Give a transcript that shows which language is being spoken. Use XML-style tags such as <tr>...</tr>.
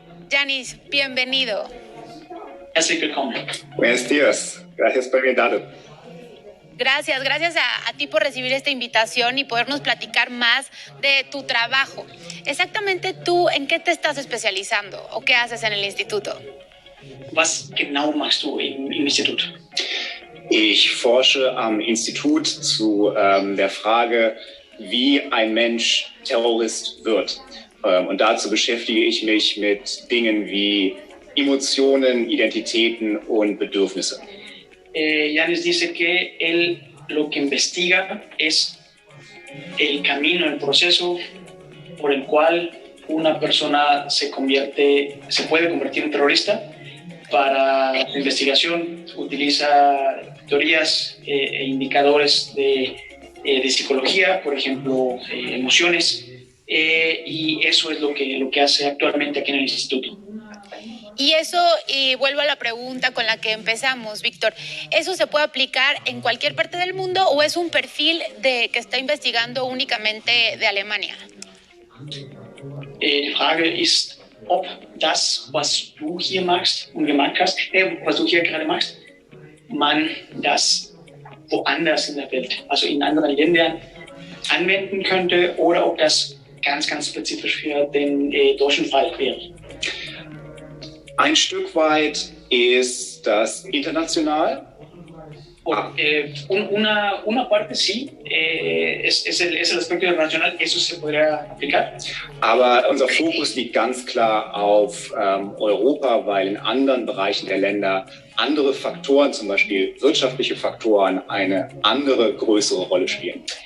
<es>Janis, bienvenido.</es> <de>Herzlich willkommen.</de> <es>Buenos días, gracias por invitarme. Gracias a ti por recibir esta invitación y podernos platicar más de tu trabajo. Exactamente tú, ¿en qué te estás especializando o qué haces en el instituto?</es> <de>Was genau machst du im Institut? Ich forsche am Institut zu der Frage, wie ein Mensch Terrorist wird. Und dazu beschäftige ich mich mit Dingen wie Emotionen, Identitäten und Bedürfnisse.</de> <es>Janis dice que él lo que investiga es el camino, el proceso por el cual una persona se puede convertir en terrorista. Para su investigación utiliza teorías e indicadores de psicología, por ejemplo, emociones, y eso es lo que hace actualmente aquí en el instituto. Y eso, y vuelvo a la pregunta con la que empezamos, Víctor, ¿eso se puede aplicar en cualquier parte del mundo o es un perfil que está investigando únicamente de Alemania?</es> <de>Die Frage ist, ob das, was du hier machst und gemacht hast, was du hier gerade machst, man das woanders in der Welt, also in anderen Ländern, anwenden könnte oder ob das ganz, ganz spezifisch für den deutschen Fall wäre. Ein Stück weit ist das international.</de> <es>Una parte sí, es el aspecto internacional, eso se podría aplicar.</es> <de>Aber unser Fokus liegt ganz klar auf Europa, weil in anderen Bereichen der Länder andere Faktoren, zum Beispiel wirtschaftliche Faktoren, eine andere, größere Rolle spielen.</de>